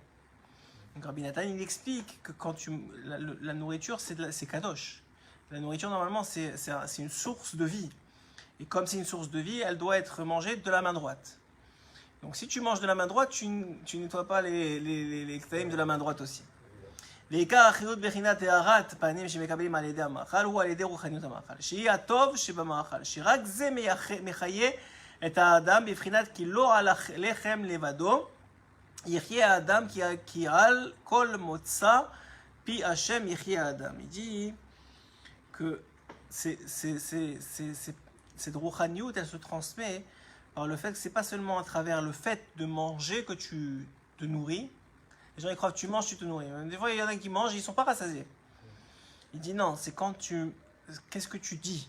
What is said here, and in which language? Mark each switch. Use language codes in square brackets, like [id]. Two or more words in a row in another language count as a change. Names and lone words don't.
[fr] Donc Rabbi Nathan, il explique que quand la nourriture, c'est kadosh. La nourriture, normalement, c'est une source de vie. Et comme c'est une source de vie, elle doit être mangée de la main droite. Donc si tu manges de la main droite, tu nettoies pas les ktaïm de la main droite aussi. [he] לעיקר החיות בחינת טהרת פנים שמקבלים על ידי המאכל הוא על ידי רוחניות המאכל, שהיא הטוב שבמאכל, שרק זה מחיה את האדם בבחינת כי לא על לחם לבדו יחיה האדם כי על כל מוצא פי השם יחיה האדם. [fr] Il dit que cette rouhaniout, elle se transmet par le fait que c'est pas seulement à travers le fait de manger que tu te nourris. Les gens ils croient que tu manges, tu te nourris. Des fois, il y en a qui mangent, ils ne sont pas rassasiés. Il dit non, c'est quand qu'est-ce que tu dis?